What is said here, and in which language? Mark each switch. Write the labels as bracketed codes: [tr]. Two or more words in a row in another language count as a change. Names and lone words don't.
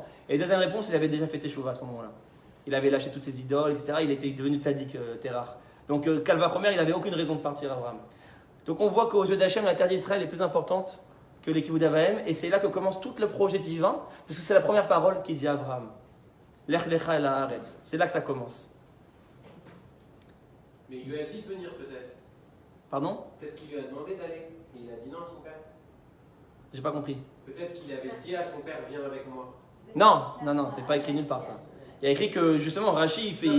[fr] Et deuxième réponse, il avait déjà fait teshuva à ce moment-là. Il avait lâché toutes ses idoles, etc. Il était devenu tzaddik, Terach. Donc [he] קל וחומר, [fr] il n'avait aucune raison de partir, Abraham. Donc on voit qu'aux yeux d'Hachem, la terre d'Israël est plus importante que les [he] כיבוד אב ואם. [fr] Et c'est là que commence tout le projet divin, parce que c'est la première parole qu'il dit à Abraham. [he] לך לך אל הארץ. [fr] C'est là que ça commence. Mais il lui a dit de venir peut-être. Pardon? Peut-être qu'il lui a demandé d'aller, mais il a dit non à son père. J'ai pas compris. Peut-être qu'il avait dit à son père, viens avec moi. Non, c'est pas écrit nulle part ça. Il y a écrit que justement Rashi il fait.